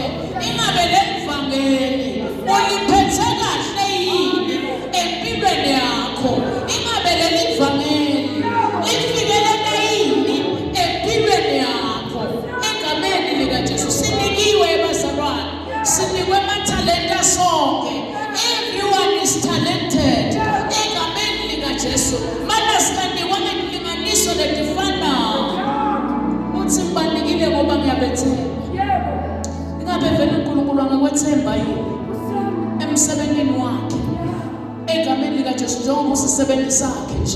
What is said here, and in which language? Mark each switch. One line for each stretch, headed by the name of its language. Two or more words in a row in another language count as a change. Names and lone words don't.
Swati: Ingabe levangeli uliphethe kahle yini empilweni yakho? Ingabe lelivangeli lifikelele yini empilweni yakho? Egameni likaJesu sinikiwe bazalwane. Sinikwe amathalenta sonke.
English: Everyone is talented.
Swati: Egameni likaJesu. Mana sikanikwa ngelinganiso letifanayo. Uthi ngibanikile ngoba ngiyabethemba. Ingabe vele uNkulunkulu angakwethemba yini emsebenzini wakhe? Egameni likaJesu njengoba usisebenzi sakhe nje.